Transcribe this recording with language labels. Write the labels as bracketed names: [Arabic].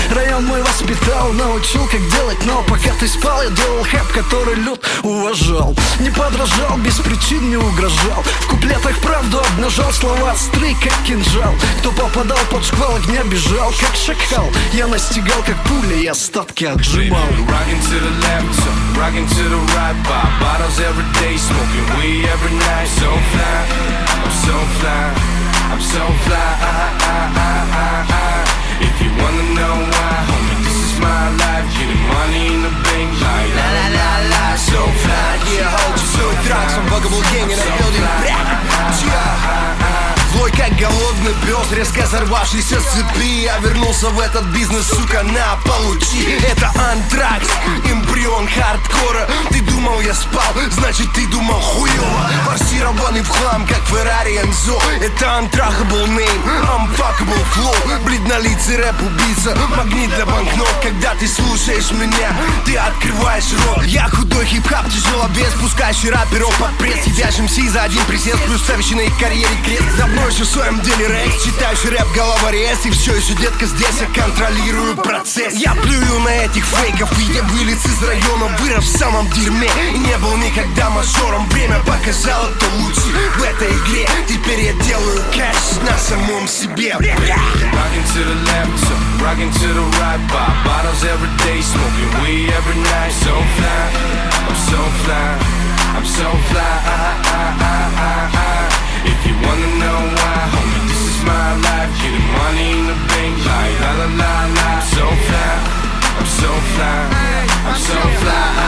[Russian] Район мой воспитал, научил, как делать, но пока ты спал, я делал хэп, который люд уважал. Не подражал, без причин не угрожал, в куплетах правду обнажал, слова острые, как кинжал. Кто попадал под шквал огня, бежал, как шакал. Я настигал, как пуля, и остатки отжимал. [English] Rocking to the left, so rocking to the right. Pop bottles every day, smoking weed every night. So fly, I'm so fly, I'm so fly. If you wanna know why, homie, this is my life. Getting money in the bank, like la la la la. So fly, yeah, hold you so [Russian] Trax, он богобул гений на билдинг. Злой как голодный пес, резко сорвавшийся с цепи. Я вернулся в этот бизнес, сука, на, получи. Это антракс, эмбрион хардкора. Ты думал, я спал, значит ты думал хуёво. Форсированный в хлам, как Феррари Энзо. Это [English] untrackable name, unfuckable flow. [Russian] Бледнолицый рэп-убийца, магнит для банкнот. Когда ты слушаешь меня, ты открываешь рот. Я худой хип-хап, тяжеловес, пускающий рэперов под пресс. Сидящий МС за один присест, плюс ставящий на их карьере крест. Давно еще в своем деле рекс, читающий рэп головорез. И все еще, детка, здесь я контролирую процесс. Я плюю на этих фейков, и я вылез из района, вырос в самом дерьме. И не был никогда мажором, время показало, кто лучше в этой игре. Теперь я делаю кэш на самом себе. [English] Rocking to the left, so rocking to the right. Pop bottles every day, smoking weed every night. So fly, I'm so fly, I'm so fly. If you wanna know why, homie, this is my life. Getting money in the bank, like la la la la. So fly, I'm so fly, I'm so fly.